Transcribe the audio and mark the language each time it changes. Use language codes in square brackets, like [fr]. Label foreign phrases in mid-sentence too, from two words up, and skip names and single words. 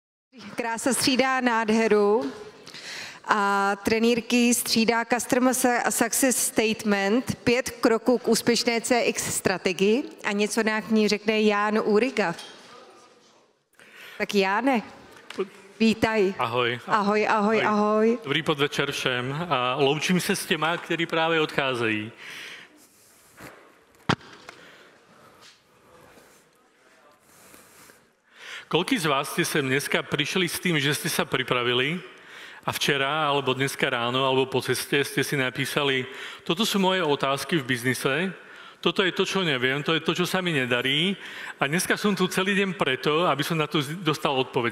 [cs] Krása střídá nádheru a trenýrky střídá [en] Customer Success Statement, [cs] 5 kroků k úspěšné CX strategii a něco nám k ní řekne Ján Úriga. [sk] Tak Jáne, vítaj. Ahoj. Ahoj, ahoj, ahoj. [cs] Dobrý podvečer všem a loučím se s těma, kteří právě odcházejí. [sk] Koľký z vás ste sem dneska prišli s tým, že ste sa pripravili a včera, alebo dneska ráno, alebo po ceste ste si napísali, toto sú moje otázky v biznise, toto je to, čo neviem, to je to, čo sa mi nedarí a dneska som tu celý deň preto, aby som na to dostal odpovede.